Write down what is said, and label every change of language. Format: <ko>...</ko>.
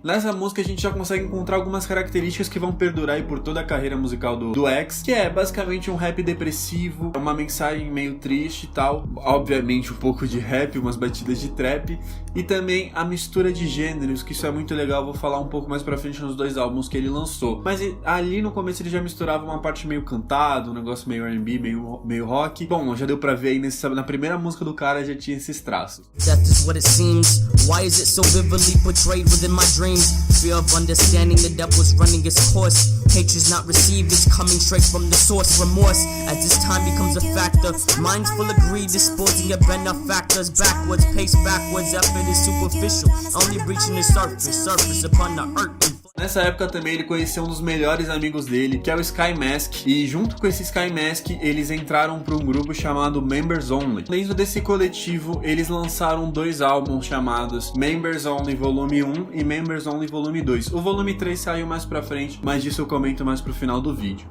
<pt>Nessa música a gente já consegue encontrar algumas características que vão perdurar aí por toda a carreira musical do X, que é basicamente um rap depressivo, uma mensagem meio triste e tal, obviamente um pouco de rap, umas batidas de trap, e também a mistura de gêneros, que isso é muito legal, vou falar um pouco mais pra frente nos 2 álbuns que ele lançou. Mas ali no começo ele já misturava uma parte meio cantada, um negócio meio R&B, meio rock. Bom, já deu pra ver aí na primeira música do cara já tinha esses traços.</pt> <en>Death is what it seems. Why is it so vividly portrayed within my dreams? Fear of understanding the devil's running its course. Hatred's not received, it's coming straight from the source. Remorse, as this time becomes a factor. Minds full of greed, disposing of benefactors. Backwards, pace backwards, effort is superficial. Only reaching the surface upon the earth.</en> <pt>Nessa época também ele conheceu um dos melhores amigos dele, que é o Sky Mask, e junto com esse Sky Mask eles entraram para um grupo chamado Members Only. Dentro desse coletivo eles lançaram 2 álbuns chamados Members Only Volume 1 e Members Only Volume 2. O Volume 3 saiu mais pra frente, mas disso eu comento mais pro final do vídeo.</pt>